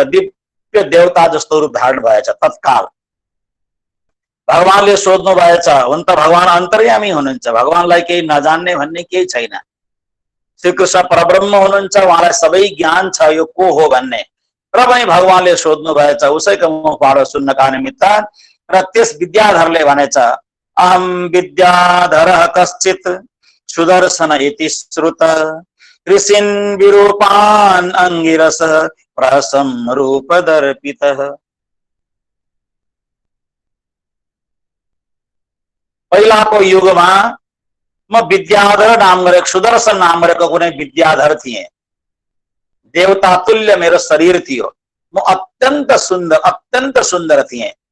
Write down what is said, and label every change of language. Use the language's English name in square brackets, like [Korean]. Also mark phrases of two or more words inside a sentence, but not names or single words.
[Nepali] दिव्य देवता जस्तो रूप धारण भएछ तत्काल। भगवानले सोध्नु भएछ, हुन त भगवान अन्तर्यामी हुनुहुन्छ, भगवानलाई केही नजान्ने भन्ने केही छैन। श्रीकृष्ण परब्रह्म हुनुहुन्छ, उहाँलाई सबै ज्ञान छ यो को हो भन्ने। र पनि भगवानले सोध्नु भएछ उसैको मुखबाट सुन्नका निमित्त। र त्यस विद्याधरले भनेछ, [Sanskrit] अहम विद्याधरः कश्चित् सुदर्शन इति श्रुत ऋषिन् विरूपान् अंगिरस प्रसम रूप दर्पितः। [Nepali] पहिलाको युगमा म विद्याधर नाम गरेको, सुदर्शन नाम गरेको कुनै विद्याधर थिएँ। देवता तुल्य मेरो शरीर थियो। म अत्यन्त सुन्दर थिएँ।